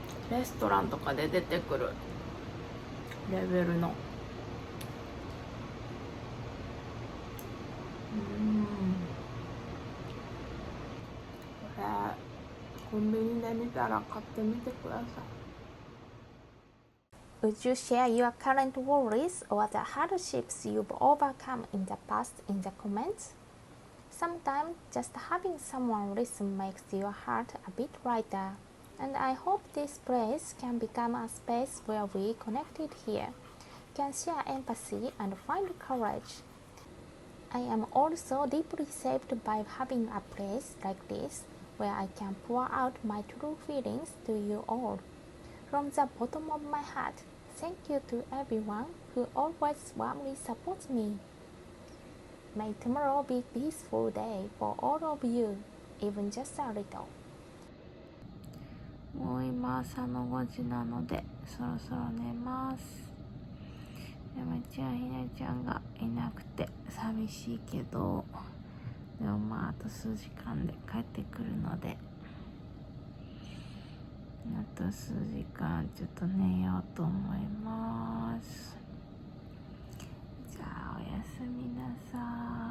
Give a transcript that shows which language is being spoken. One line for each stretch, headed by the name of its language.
Japanese: レストランとかで出てくるレベルの、これコンビニで見たら買ってみてください。
English: Would you share your current worries or the hardships you've overcome in the past in the comments? Sometimes just having someone listen makes your heart a bit lighter, and I hope this place can become a space where we connected here, can share empathy and find courage. I am also deeply saved by having a place like this where I can pour out my true feelings to you all. From the bottom of my heart, thank you to everyone who always warmly supports me. May tomorrow be a peaceful day for all of you, even just a little.
Japanese: もう今朝の5時なのでそろそろ寝ます。山ちゃんひなちゃんがいなくて寂しいけど、でもまああと数時間で帰ってくるので、あと数時間ちょっと寝ようと思います。じゃあおやすみなさい。